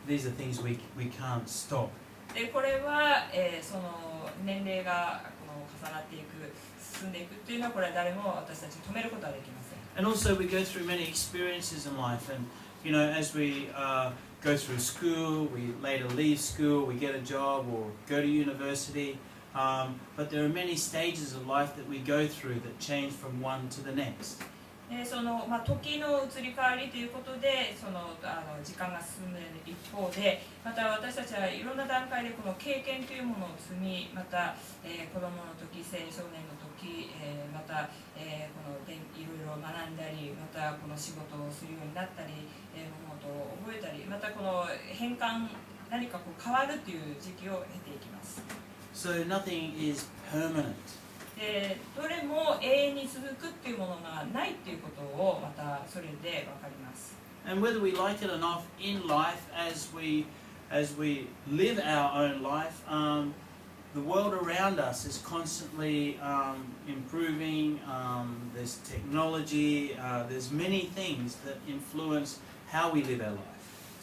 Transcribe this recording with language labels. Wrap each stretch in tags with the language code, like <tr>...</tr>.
<en>These are things we can't stop.</en> <ja>で、これは、その年齢がこの重なっていく、進んでいくっていうのはこれは誰も私たち止めることはできません。</ja> <en>And also we go through many experiences in life, and you know, as we go through school, we later leave school, we get a job or go to university. But there are many stages of life that we go through that change from one to the next.</en> <ja>その時の移り変わりということで、その時間が進む一方で、また私たちはいろんな段階でこの経験というものを積み、また、子供の時、青少年の時、また、このいろいろ学んだり、またこの仕事をするようになったり、物事を覚えたり、またこの変換、何かこう変わるという時期を経ていきます。</ja> <en>So nothing is permanent.</en> <ja>どれも永遠に続くっていうものがないっていうことをまたそれで分かります。</ja> <en>And whether we like it or not in life, as we live our own life, the world around us is constantly improving. There's technology. There's many things that influence how we live our life.</en>